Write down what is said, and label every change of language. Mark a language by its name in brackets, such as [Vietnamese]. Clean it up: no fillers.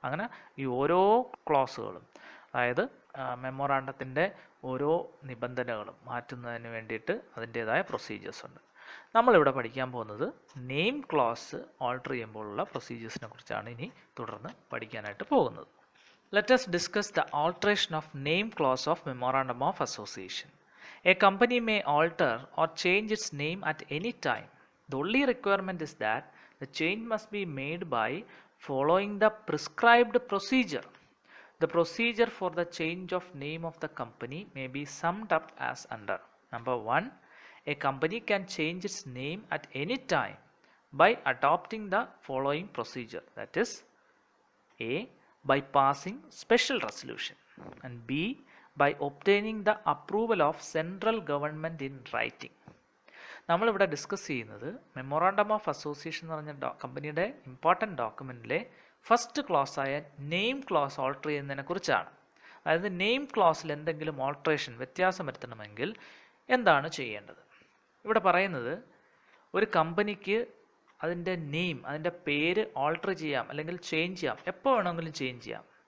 [Malayalam] അങ്ങനെ ഈ ഓരോ ക്ലോസുകളും, അതായത് മെമ്മോറാണ്ടത്തിൻ്റെ ഓരോ നിബന്ധനകളും മാറ്റുന്നതിന് വേണ്ടിയിട്ട് അതിൻ്റേതായ പ്രൊസീജിയേഴ്സ് ഉണ്ട്. നമ്മളിവിടെ പഠിക്കാൻ പോകുന്നത് നെയിം ക്ലോസ് ഓൾട്ടർ ചെയ്യുമ്പോഴുള്ള പ്രൊസീജിയേഴ്സിനെ കുറിച്ചാണ് ഇനി തുടർന്ന് പഠിക്കാനായിട്ട് പോകുന്നത്. [English] Let us discuss the alteration of name clause of Memorandum of Association. A company may alter or change its name at any time. The only requirement is that the change must be made by following the prescribed procedure. The procedure for the change of name of the company may be summed up as under. Number 1, a company can change its name at any time by adopting the following procedure. That is, A, by passing special resolution, and B, by obtaining the approval of central government in writing. [Malayalam] നമ്മളിവിടെ discuss ചെയ്യുന്നത് memorandum of association എന്ന് പറഞ്ഞ കമ്പനിയുടെ important ഡോക്യുമെൻറ്റിലെ first close ആയ name close alter ചെയ്യുന്നതിനെ കുറിച്ചാണ്. അതായത് name ക്ലോസിൽ എന്തെങ്കിലും ഓൾട്ടറേഷൻ, വ്യത്യാസം വരുത്തണമെങ്കിൽ എന്താണ് ചെയ്യേണ്ടത്. ഇവിടെ പറയുന്നത് ഒരു കമ്പനിക്ക് അതിൻ്റെ നെയിം, അതിൻ്റെ പേര് ഓൾട്ടർ ചെയ്യാം അല്ലെങ്കിൽ ചേഞ്ച് ചെയ്യാം, എപ്പോൾ വേണമെങ്കിലും ചേഞ്ച് ചെയ്യാം.